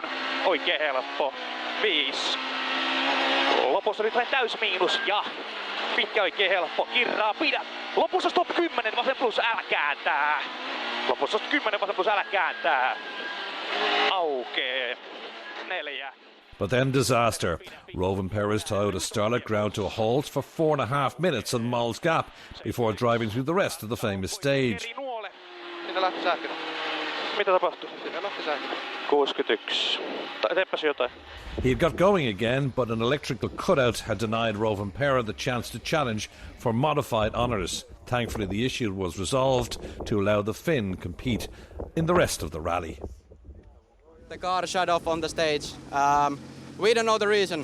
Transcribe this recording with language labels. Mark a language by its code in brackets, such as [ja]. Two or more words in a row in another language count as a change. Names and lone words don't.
[fi] Oikein helppo. 5. Lopussa nyt vain täys miinus ja pitkä oikein helppo. Kirraa pidä. Lopussa stop 10 vasen plus älä kääntää. Lopussa 10 vasen plus älä kääntää. Aukee. 4. [en] But then disaster. Rowan Perez Toyota Starlet ground to a halt for 4.5 minutes on Moll's Gap before driving through the rest of the famous stage. [fi] Sinne lähti sähkö. Mitä tapahtui? Sinne lähti sähkö. 61. Teepäs jotain. [en] He had got going again, but an electrical cutout had denied Rowan Perez the chance to challenge for modified honours. Thankfully, the issue was resolved to allow the Finn compete in the rest of the rally. The car shut off on the stage. We don't know the reason.